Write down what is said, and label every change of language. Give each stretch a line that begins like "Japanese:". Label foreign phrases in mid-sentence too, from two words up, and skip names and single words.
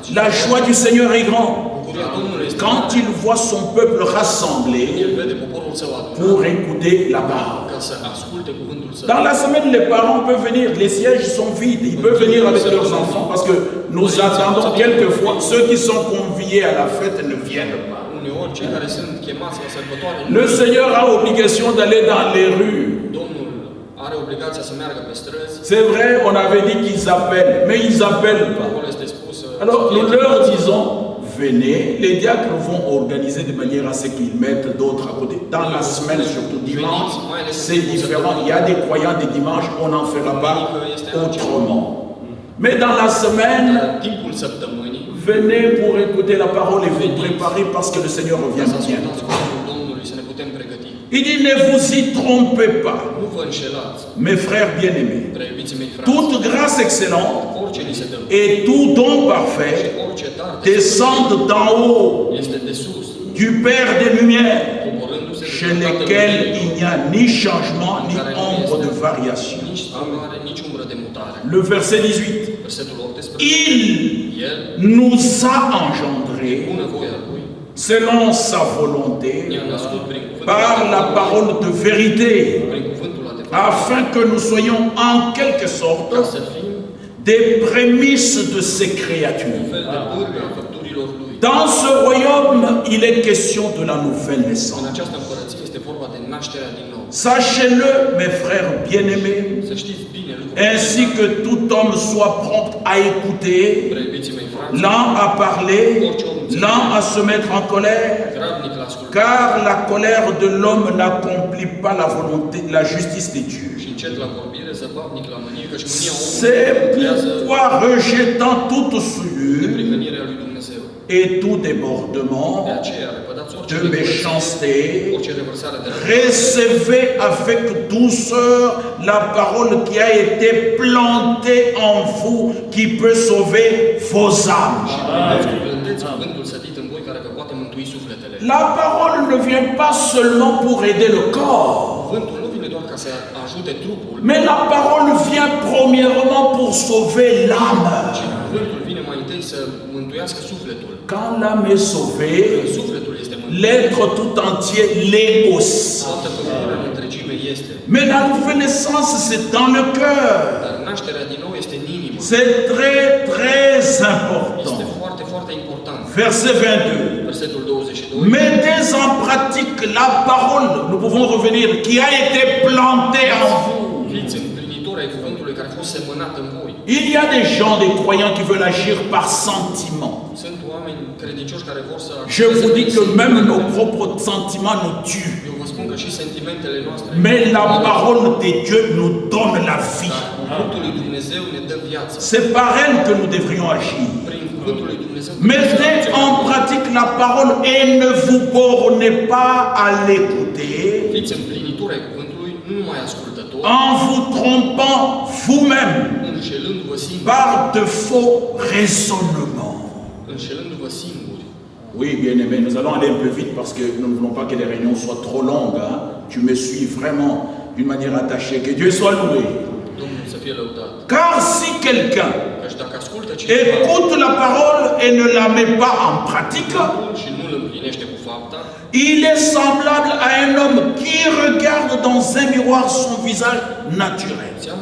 French: La joie du Seigneur est grande.
Romanian: Bucuria Domnului este
French: Quand il voit son peuple rassemblé
Romanian: el vede poporul său adunat
French: pour écouter la parole.
Romanian: ca să asculte cuvântul său.
French: Dans la semaine, les parents peuvent venir, les sièges sont vides, ils peuvent venir avec leurs enfants parce que nous attendons quelquefois ceux qui sont conviés à la fête ne viennent pas.
Romanian: Uneori cei care sunt chemați la sărbătoare,
French: Le Seigneur a obligation d'aller dans les rues.
Romanian: Domnul are obligația să meargă pe străzi.
French: C'est vrai, on avait dit qu'ils appellent, mais ils n'appellent pas.
Romanian: Acolo este spus
French: Alors nous leur disons, venez, les diacres vont organiser de manière à ce qu'ils mettent d'autres à côté. Dans la semaine, surtout dimanche, c'est différent. Il y a des croyants des dimanches, on n'en fera pas autrement. Mais dans la semaine,
Romanian: timpul săptămânii,
French: venez pour écouter la parole et vous préparer parce que le Seigneur revient
Romanian: să
French: bien.
Romanian: ascultați cuvântul Domnului, să ne putem pregăti.
French: Il dit, ne vous y trompez pas,
Romanian: Nu vă înșelați,
French: mes frères bien-aimés.
Romanian: prea iubiții mei frați.
French: Toute grâce excellente
Romanian: Orice ni se dă
French: et tout don
Romanian: și
French: parfait
Romanian: orice dar
French: descendent d'en haut,
Romanian: este de sus,
French: du Père des Lumières,
Romanian: coborându-se de
French: chez
Romanian: Tatăl
French: lesquels
Romanian: Lumii,
French: il n'y a ni changement ni ombre de variation.
Romanian: nici schimbare, nici umbră de mutare.
French: Le verset 18.
Romanian: Versetul 18.
French: Il
Romanian: El,
French: nous a engendrés
Romanian: bună voia Lui,
French: selon sa volonté
Romanian: ne-a născut prin cuvântul
French: par la
Romanian: adevărului,
French: parole de vérité,
Romanian: prin cuvântul adevărului,
French: afin que nous soyons en quelque sorte
Romanian: ca să fim
French: des prémices de ces
Romanian: un
French: créatures.
Romanian: fel de pârgă a făpturilor Lui.
French: Dans ce royaume, il est question de la nouvelle
Romanian: În
French: naissance.
Romanian: această împărăție este vorba de nașterea din nou.
French: Sachez-le, mes frères bien-aimés,
Romanian: Să știți bine lucrul
French: ainsi que tout homme soit prompt à écouter,
Romanian: prea iubiții mei frați,
French: lent à parler, lent à se mettre en colère,
Romanian: grabnic la ascultare
French: car la colère de l'homme n'accomplit pas la volonté, la justice de Dieu.
Romanian: și încet la vorbire, zăbavnic la mânie, căci mânia omului
French: C'est
Romanian: creează
French: pourquoi, rejetant toute souillure
Romanian: neprihănirea lui Dumnezeu.
French: et tout débordement
Romanian: De aceea, repădați orice
French: de
Romanian: necurăție,
French: méchanceté,
Romanian: orice revărsare de rău.
French: recevez avec douceur la parole qui a été plantée en vous, qui peut sauver vos âmes.
Romanian: Primeți cu blândețe cuvântul sădit în voi care vă poate mântui sufletele.
French: La parole ne vient pas seulement pour aider le corps,
Romanian: Cuvântul nu vine doar ca să ajute trupul,
French: mais la parole vient premièrement pour sauver l'âme.
Romanian: ci cuvântul vine mai întâi să mântuiască sufletul.
French: Quand l'âme est sauvée,
Romanian: Când sufletul este mântuit,
French: l'être tout entier l'est aussi.
Romanian: toată făptura în întregime este.
French: Mais la nouvelle naissance, c'est dans le cœur.
Romanian: Dar nașterea din nou este în inimă.
French: C'est très, très
Romanian: Este
French: important.
Romanian: foarte, foarte important.
French: Verset 22.
Romanian: Versetul 22.
French: Mettez en pratique la parole, nous pouvons revenir, qui a été plantée en vous.
Romanian: Fiți împlinitori ai cuvântului care a fost semănat în voi.
French: Il y a des gens, des croyants qui veulent agir par sentiment.
Romanian: Sunt oameni credincioși care vor să
French: Je vous dis que même
Romanian: acționeze
French: nos
Romanian: prin
French: propres sentiments nous tuent.
Romanian: Eu vă spun că și sentimentele noastre,
French: Mais la parole de Dieu nous donne la vie.
Romanian: cuvântul lui Dumnezeu ne dă viață.
French: C'est par elle que nous devrions agir.
Romanian: Prin cuvântul lui Dumnezeu
French: Mettez en pratique la parole et ne vous bornez pas à l'écouter
Romanian: fiți împlinitori ai cuvântului, nu numai ascultători,
French: en vous trompant vous-même
Romanian: înșelându-vă singuri,
French: par de faux raisonnements.
Romanian: înșelându-vă singuri.
French: Oui, bien-aimé, nous allons aller un peu vite parce que nous ne voulons pas que les réunions soient trop longues. Hein. Tu me suis vraiment d'une manière attachée. Que Dieu soit loué. Car si quelqu'un écoute la parole et ne la met pas en pratique, il est semblable à un homme qui regarde dans un miroir son visage naturel.